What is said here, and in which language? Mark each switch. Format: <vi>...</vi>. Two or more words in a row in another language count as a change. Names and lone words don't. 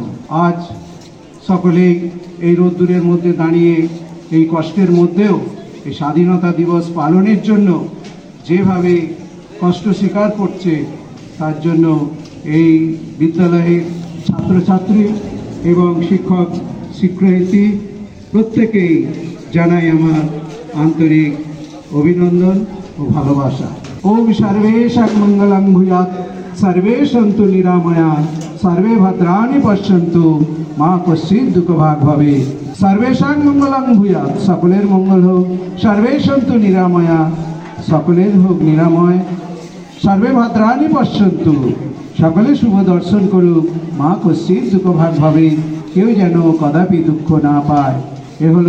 <bn>আজ সকলেই এই রোদ্দুরের মধ্যে দাঁড়িয়ে এই কষ্টের মধ্যেও এই স্বাধীনতা দিবস পালনের জন্য যেভাবে কষ্ট স্বীকার করছে, তার জন্য এই বিদ্যালয়ের ছাত্রছাত্রী এবং শিক্ষক শিক্ষার্থী প্রত্যেকেই জানাই আমার আন্তরিক অভিনন্দন ও ভালোবাসা।</bn> <sa>ওম সর্বেষাং মঙ্গলং ভূয়াৎ, সর্বে সন্তু নিরাময়া, সর্বে ভদ্রাণি পশ্যন্তু, মা কশ্চিৎ দুঃখভাগ ভবেৎ। সর্বেষাং মঙ্গলং ভূয়াৎ,</sa> <bn>সকলের মঙ্গল হোক।</bn> <sa>সর্বে সন্তু নিরাময়া,</sa> <bn>সকলের হোক নিরাময়।</bn> <sa>সর্বে ভদ্রাণি পশ্যন্তু,</sa> <bn>সকলে শুভ দর্শন করুক,</bn> <sa>মা কশ্চিৎ দুঃখভাগ</sa> <bn>ভাবে কেউ যেন কদাপি দুঃখ না পায়।</bn>